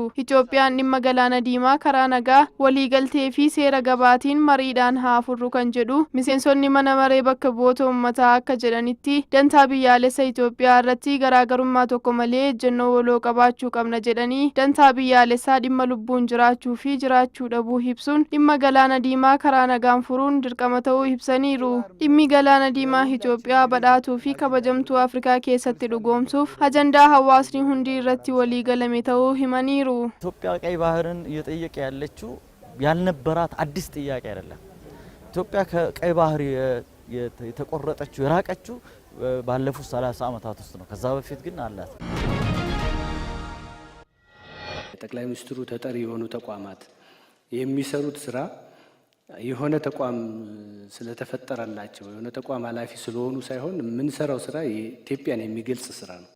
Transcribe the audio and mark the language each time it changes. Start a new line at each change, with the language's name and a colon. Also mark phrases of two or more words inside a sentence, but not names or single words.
Oromo: Itoophiyaan dhimma galaana diimaa karaa nagaa waliigaltee fi seera gabaatiin mariidhaan haa furru kan jedhu miseensonni mana maree bakka bu'oota uummataa akka jedhanitti dantaa biyyaalessa Itoophiyaa irratti garaagarummaa tokko malee ejjennoo waloo qabaachuu qabna jedhanii dantaa biyyaalessaa dhimma lubbuun jiraachuu fi jiraachuu dhabuu ibsuun dhimma galaana diimaa karaa nagaan furuun dirqama ta'uu ibsaniiru. Dhimmi galaana diimaa Itoophiyaa badhaatuu fi kabajamtuu Afrikaa keessatti dhugoomsuuf ajandaa hawaasni hundi irratti walii galame ta'uu himaniiru.
Amharic: ኢትዮጵያ ቀይ ባህርን እየጠየቀ ያለችው ያልነበራት አዲስ ጥያቄ አይደለም። ኢትዮጵያ ከቀይ ባህር የተቆረጠችው የራቀችው ባለፉት 30 ዓመታት ውስጥ ነው። ከዛ በፊት ግን አላት። ጠቅላይ ሚኒስትሩ ተጠሪ የሆኑ ተቋማት የሚሰሩት ስራ የሆነ ተቋም ስለተፈጠረላቸው የሆነ ተቋም ኃላፊ ስለሆኑ ሳይሆን ምን ሰራው ስራ ኢትዮጵያን የሚገልጽ ስራ ነው።